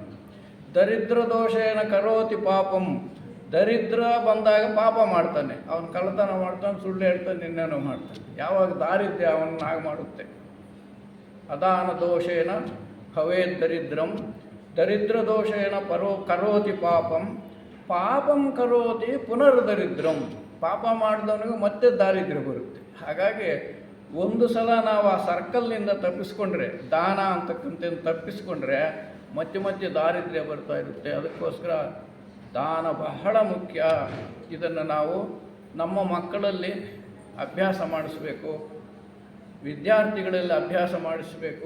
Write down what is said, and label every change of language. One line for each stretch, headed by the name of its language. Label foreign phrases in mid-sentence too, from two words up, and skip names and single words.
Sanskrit: ದರಿದ್ರ ದೋಷೇನ ಕರೋತಿ ಪಾಪಂ,
Kannada: ದರಿದ್ರ ಬಂದಾಗ ಪಾಪ ಮಾಡ್ತಾನೆ, ಅವನು ಕಳ್ಳತನ ಮಾಡ್ತಾನೆ, ಸುಳ್ಳು ಹೇಳ್ತಾನೆ, ಇನ್ನೇನೋ ಮಾಡ್ತಾನೆ. ಯಾವಾಗ ದಾರಿದ್ರ್ಯ ಅವನ್ನಾಗಿ ಮಾಡುತ್ತೆ.
Sanskrit: ಅದಾನ ದೋಷೇನ ಭವೇದ್ ದರಿದ್ರಂ, ದರಿದ್ರ ದೋಷೇನ ಕರೋತಿ ಪಾಪಂ, ಪಾಪಂ ಕರೋತಿ ಪುನರ್ದರಿದ್ರಂ.
Kannada: ಪಾಪ ಮಾಡಿದವನಿಗೂ ಮತ್ತೆ ದಾರಿದ್ರ್ಯ ಬರುತ್ತೆ. ಹಾಗಾಗಿ ಒಂದು ಸಲ ನಾವು ಆ ಸರ್ಕಲ್ನಿಂದ ತಪ್ಪಿಸ್ಕೊಂಡ್ರೆ, ದಾನ ಅಂತಕ್ಕಂಥ ತಪ್ಪಿಸ್ಕೊಂಡ್ರೆ ಮತ್ತೆ ಮತ್ತೆ ದಾರಿದ್ರ್ಯ ಬರ್ತಾ ಇರುತ್ತೆ. ಅದಕ್ಕೋಸ್ಕರ ದಾನ ಬಹಳ ಮುಖ್ಯ. ಇದನ್ನು ನಾವು ನಮ್ಮ ಮಕ್ಕಳಲ್ಲಿ ಅಭ್ಯಾಸ ಮಾಡಿಸ್ಬೇಕು, ವಿದ್ಯಾರ್ಥಿಗಳಲ್ಲಿ ಅಭ್ಯಾಸ ಮಾಡಿಸ್ಬೇಕು.